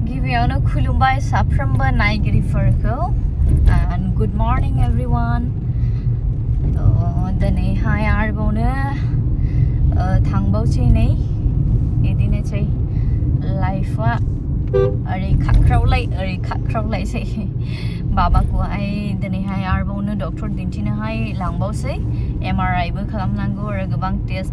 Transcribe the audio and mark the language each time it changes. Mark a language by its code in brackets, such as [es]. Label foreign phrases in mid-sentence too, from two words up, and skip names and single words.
[brx] गिबियावनो खुलुमबाय साफ्रोमबो नायगिरिफोरखौ [en] and good morning everyone [brx] दिनैहाय आरोबावनो थांबावसै नै बिदिनोसै लाइफआ ओरै खाख्रावलायसै बाबाखौहाय दिनैहाय आरोबावनो डक्टर दिन्थिनोहाय लांबावसै MRI बो खालामनांगौ आरो गोबां टेस्ट